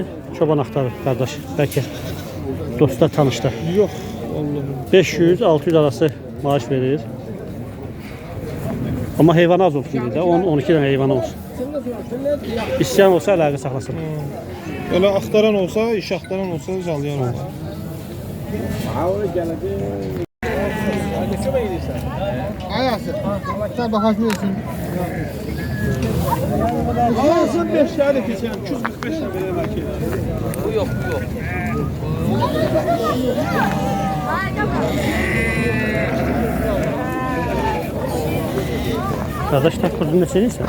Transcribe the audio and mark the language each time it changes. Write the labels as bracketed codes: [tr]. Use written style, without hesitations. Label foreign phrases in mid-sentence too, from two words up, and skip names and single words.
[az] Çoban axtarır qardaş. Bəlkə dostlar tanışdı. Yox, Allah'ım. 500-600 arası maaş verir. Amma heyvan az olsun dedi. 10-12 dənə heyvan olsun. İstəyən olsa əlaqə saxlasın. Elə axtaran olsa, iş axtaran olsa zalyan olar. Ayası. [tr] Sen bakabilirsin. Alasın 5 tane keçən, 245 lira verir belki. Bu yok. [az] Qardaş tak kurdun neçə deyirsən?